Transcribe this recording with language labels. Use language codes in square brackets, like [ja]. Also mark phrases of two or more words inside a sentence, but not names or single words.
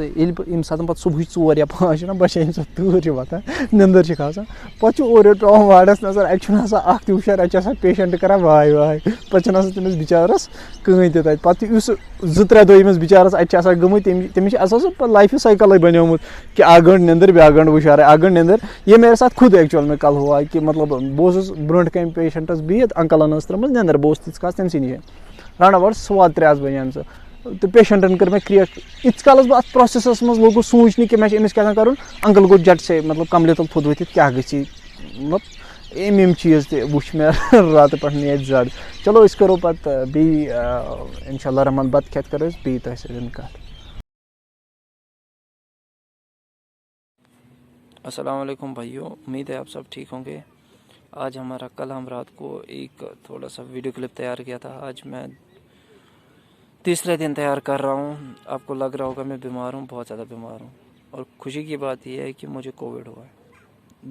[ks] ییٚمہِ ساتہٕ پَتہٕ صبحٕچ 4 یا 5 چھِ نا بَچان، ییٚمہِ ساتہٕ تۭر چھِ وۄتھان، نِندٕر چھِ کھسان، پَتہٕ چھُ اورٕ یورٕ پیٚوان واڈَس نظر، اَتہِ چھُنہٕ آسان اکھ تہِ ہُشار، اَتہِ چھُ آسان پیشنٹ کران واے، پَتہٕ چھُنہٕ آسان تٔمِس بِچارَس کٕہٕنۍ تہِ تَتہِ۔ پَتہٕ یُس 2-3 دۄہ ییٚمِس بِچارَس اَتہِ چھِ آسان گٔمٕتۍ، تٔمِس چھِ آسان سُہ پَتہٕ لایفہِ سایکَلٕے بَنیومُت کہ اکھ گٲنٛٹہٕ نِندٕر، بیٛاکھ گٲنٛٹہٕ ہُشارے، اکھ گٲنٛٹہٕ نِندٕر۔ [ur] یہ میرے ساتھ خود ایکچُअل میں کل ہوا کہ [ks] مطلب بہٕ اوسُس برونٛٹھ کَنۍ پیشنٹس بِہِتھ، انکلن ٲس ترٲمٕژ نِندٕر، بہٕ اوسُس تیٖتِس کالس تٔمسٕے نِش، راوُنٛڈ اَباوُٹ 3:15 بَجیمژٕ، تہٕ پیشنٹن کٔر مےٚ کرٛیکھ۔ ییٖتِس کالس بہٕ اَتھ پروسیسس منٛز لوٚگُس سوٗنٛچنہِ کہ مےٚ چھُ أمِس کیٛاہ کَرُن، انکل گوٚو [ur] جٹ سے [ks] مطلب کملہِ تل تھوٚد ؤتھِتھ، کیٛاہ گژھِ، مطلب یِم چیٖز تہِ وٕچھ مےٚ راتہٕ پٮ۪ٹھ ییٚتہِ زیادٕ۔ چلو أسۍ کَرو پَتہٕ بیٚیہِ [ar] اِنشاء اللہ [ks] رحمان بَتہٕ کھٮ۪تھ کَرو أسۍ بیٚیہِ تۄہہِ سۭتۍ کَتھ۔ [ur] السلام علیکم بھائیو، امید ہے آپ سب ٹھیک ہوں گے۔ آج کل ہم رات کو ایک تھوڑا سا ویڈیو کلپ تیار کیا تھا، آج میں تیسرے دن تیار کر رہا ہوں۔ آپ کو لگ رہا ہوگا میں بیمار ہوں، بہت زیادہ بیمار ہوں، اور خوشی کی بات یہ ہے کہ مجھے کووڈ ہوا ہے۔